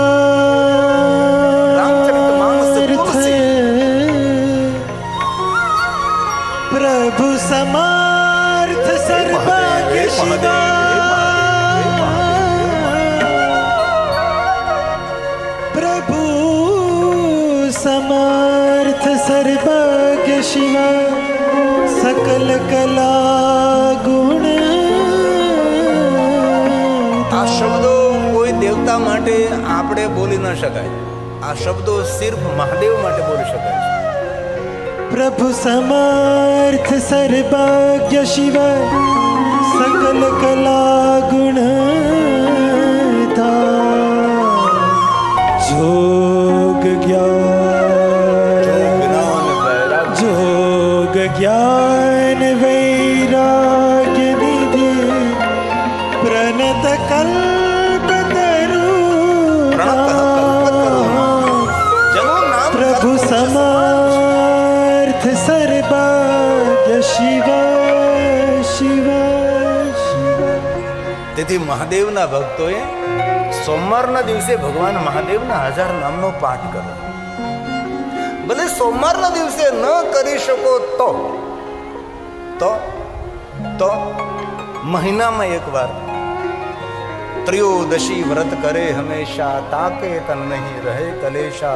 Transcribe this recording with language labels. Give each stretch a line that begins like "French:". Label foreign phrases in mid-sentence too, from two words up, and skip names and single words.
Gujarati: રામચરિતમાનસ તુલસી.
Awadhi: प्रभु समर्थ सर्वज्ञ शिवा. પ્રભુ समर्थ सर्वज्ञ शिवा सकल कला गुण.
Gujarati: આ શબ્દો કોઈ દેવતા માટે આપણે બોલી ન શકાય. આ શબ્દો સિર્ફ મહાદેવ માટે બોલી શકાય છે.
Awadhi: प्रभु समर्थ सर्वज्ञ शिवा सकल कला गुण जोग ज्ञान वैराग्य निधि प्रणत कल्प प्रभु समार्थ सर्वज्ञ शिवा शिवा.
Gujarati: તેથી મહાદેવના ભક્તોએ સોમવારના દિવસે ભગવાન મહાદેવના 1000 નામનો પાઠ કરો. ભલે સોમવારના દિવસે ન કરી શકો તો મહિનામાં એકવાર
Awadhi: त्रयोदशी व्रत करे हमेशा, ताके तन नहीं रहे कलेशा.